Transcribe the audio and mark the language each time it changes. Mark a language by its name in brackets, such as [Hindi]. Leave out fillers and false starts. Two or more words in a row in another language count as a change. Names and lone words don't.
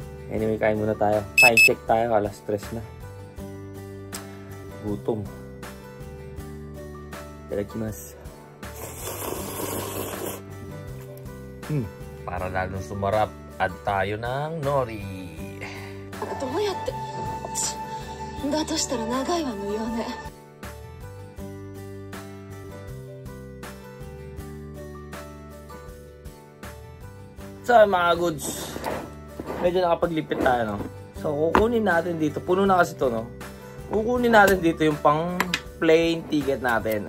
[Filipino] Anyway, kain muna tayo. [English] Time check [Filipino] tayo, 3:00 na. Gutom. Itadakimasu. Para lalong sumarap, add tayo ng nori. [Japanese] どうやって。だとしたら長いは無用ね。 [Filipino] So mga goods, medyo nakapaglipit tayo, no? So kukunin natin dito, puno na kasi to, no? Kukunin natin dito yung pang [English] plain ticket [Filipino] natin.